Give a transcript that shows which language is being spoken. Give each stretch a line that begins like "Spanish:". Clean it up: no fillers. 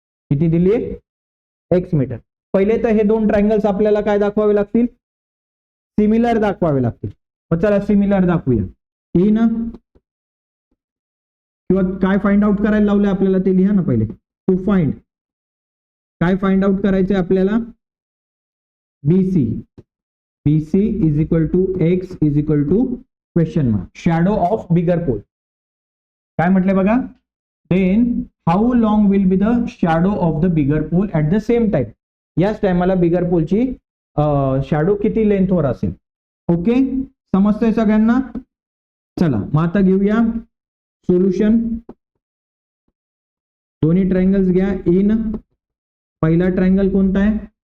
Marathi: किती दिली आहे, X मीटर. पहिले तर हे दोन ट्रायंगल्स आपल्याला काय दाखवावे लागतील, सिमिलर दाखवावे लागतील. मग चला सिमिलर दाखवूया. इन, किंवा काय फाइंड आउट करायला लावले आपल्याला ते लिहा ना पहिले. टू फाइंड काय फाइंड आउट करायचंय आपल्याला? BC.
English: BC is equal to X is equal to question mark shadow of bigger pole.
Marathi: काय म्हटलंय बघा?
English: Then how long will be the shadow of the bigger pole at the same time.
Marathi: याच टायमाला बिगर पोलची shadow किती लेंथवर असेल. Okay, समजतंय सगळ्यांना? चला मग आता घेऊया सोल्युशन. दोन्ही ट्रायंगल्स घ्या. इन पहिला ट्रायंगल कोणता आहे?